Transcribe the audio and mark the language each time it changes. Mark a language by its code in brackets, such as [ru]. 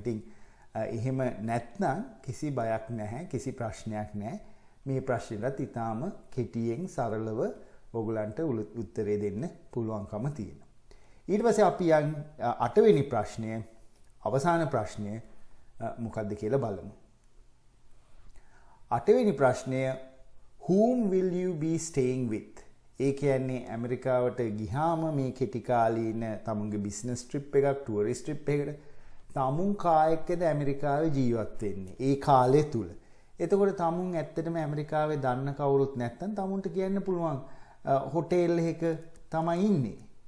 [si] ඉතින් එහෙම නැත්නම් කිසි බයක් නැහැ, කිසි ප්‍රශ්නයක් නැහැ. මේ ප්‍රශ්නෙට ඊටාම කෙටියෙන් සරලව ඔයගලන්ට උත්තරේ දෙන්න පුළුවන්කම තියෙනවා. ඊට පස්සේ අපි 8 වෙනි ප්‍රශ්නය, අවසාන ප්‍රශ්නය මොකක්ද කියලා බලමු. 8 වෙනි ප්‍රශ්නය [en] whom will you be staying with? [si] ඒ කියන්නේ ඇමරිකාවට ගියාම මේ කෙටි කාලීන තමුන්ගේ බිස්නස් ට්‍රිප් එකක්, ටුවරිස්ට් ට්‍රිප් එකකට තමුන් කායකද ඇමරිකාවේ ජීවත් වෙන්නේ ඒ කාලය තුල. එතකොට තමුන් ඇත්තටම ඇමරිකාවේ දන්න කවුරුත් නැත්නම් තමුන්ට කියන්න පුළුවන් හොටෙල් එකක තමයි ඉන්නේ.